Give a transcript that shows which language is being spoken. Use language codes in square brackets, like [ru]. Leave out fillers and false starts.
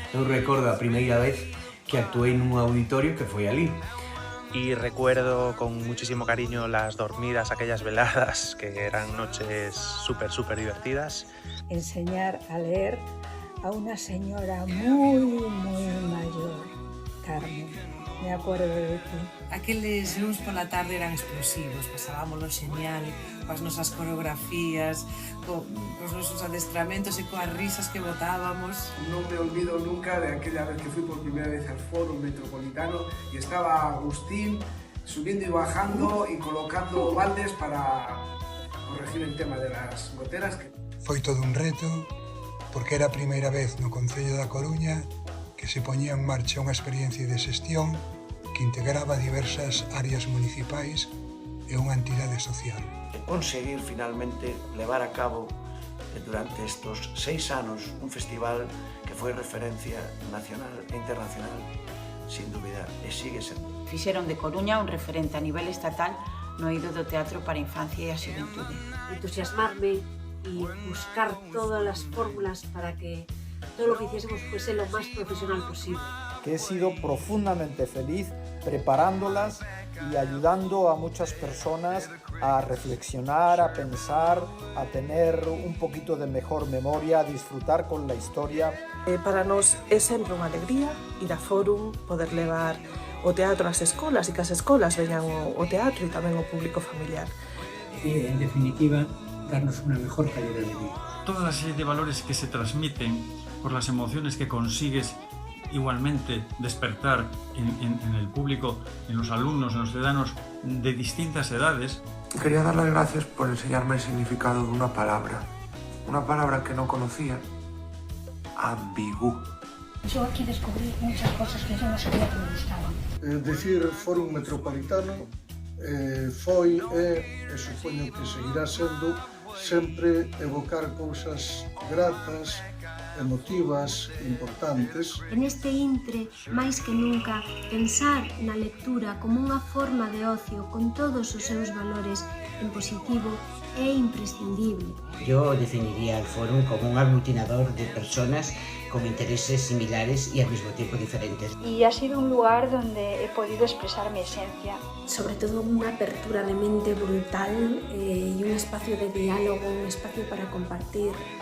[gl] Eu recordo a primeira vez que actué nun auditorio que foi ali. [es] Y recuerdo con muchísimo cariño las dormidas, aquellas veladas, que eran noches súper divertidas. Enseñar a leer a una señora muy mayor, Carmen. Me acuerdo de ti. [gl] Aqueles luns pola tarde eran explosivos, pasábamoslo genial, coas nosas coreografías, cos nosos adestramentos e coas risas que botábamos. [es] Non me olvido nunca de aquella vez que fui por primera vez al Fórum Metropolitano y estaba Agustín subiendo y bajando y colocando baldes para corregir el tema de las goteras. [gl] Foi todo un reto, porque era a primeira vez no Concello da Coruña que se poñía en marcha unha experiencia de xestión que integraba diversas áreas municipais e unha entidade social. Conseguir finalmente levar a cabo durante estos 6 anos un festival que foi referencia nacional e internacional, sin dúbida, e sigue sendo. Fixeron de Coruña un referente a nivel estatal no eido do teatro para a infancia e a xuventude. [es] Entusiasmarme y buscar todas las fórmulas para que todo lo que hiciésemos fuese lo más profesional posible. Que he sido profundamente feliz preparándolas y ayudando a muchas personas a reflexionar, a pensar, a tener un poquito de mejor memoria, a disfrutar con la historia. [gl] Para nós é sempre unha alegría ir a Fórum, poder levar o teatro ás escolas e que as escolas veñan o teatro e tamén o público familiar. [es] Y en definitiva, darnos una mejor calidad de vida. Toda la serie de valores que se transmiten por las emociones que consigues igualmente despertar en el público, en los alumnos, en los ciudadanos de distintas edades. Quería dar las gracias por enseñarme el significado de una palabra que no conocía, ambigú. Yo aquí descubrí muchas cosas que yo no sabía que me gustaban. [gl] Decir Fórum Metropolitano foi e supoño que seguirá sendo sempre evocar cousas gratas, emotivas, importantes. En este intre, máis que nunca, pensar na lectura como unha forma de ocio con todos os seus valores en positivo é imprescindible. [es] Yo definiría el fórum como un aglutinador de personas con intereses similares y al mismo tiempo diferentes. Y ha sido un lugar donde he podido expresar mi esencia. Sobre todo una apertura de mente brutal y un espacio de diálogo, un espacio para compartir.